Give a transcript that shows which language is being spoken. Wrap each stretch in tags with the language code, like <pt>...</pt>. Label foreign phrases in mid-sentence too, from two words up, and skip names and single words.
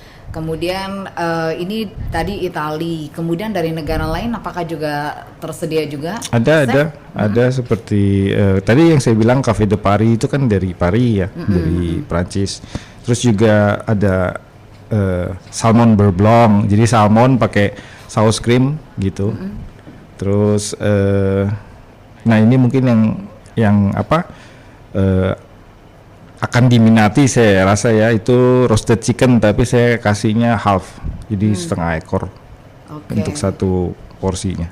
<id>Kemudian ini tadi Italia, kemudian dari negara lain apakah juga tersedia juga? Ada seperti tadi yang saya bilang Café de Paris itu kan dari Paris ya, dari Prancis. Terus juga ada salmon beurre blanc, jadi salmon pakai saus krim gitu. Terus nah ini mungkin yang akan diminati saya rasa ya, itu</id> <en>roasted chicken,</en> <id>tapi saya kasihnya half, jadi setengah ekor untuk satu porsinya.</id>